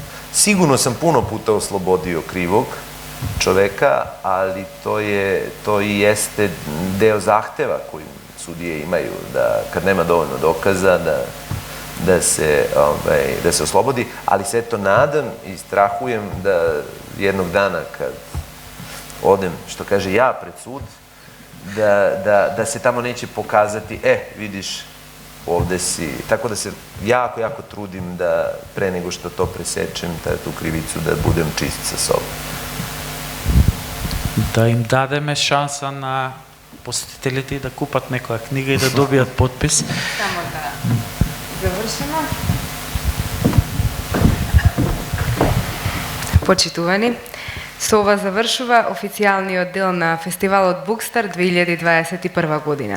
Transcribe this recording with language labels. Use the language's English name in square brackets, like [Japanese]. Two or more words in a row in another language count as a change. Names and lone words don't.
[Serbian] Sigurno sam puno puta oslobodio krivog čoveka, ali to i jeste deo zahteva koji sudije imaju, da kad nema dovoljno dokaza, da se oslobodi, ali se eto nadam i strahujem da jednog dana kad odem, što kaže ja, pred sud, da se tamo neće pokazati, vidiš, ovde si, tako da se jako trudim da pre nego što to presečem, tu krivicu, da budem čist sa sobom. [Macedonian] Да им дадеме шанса на посетителите да купат некоја книга и да добијат подпис. Само да завршимо. Почитувани, со ова завршува официјалниот дел на фестивалот Bookstar 2021 година.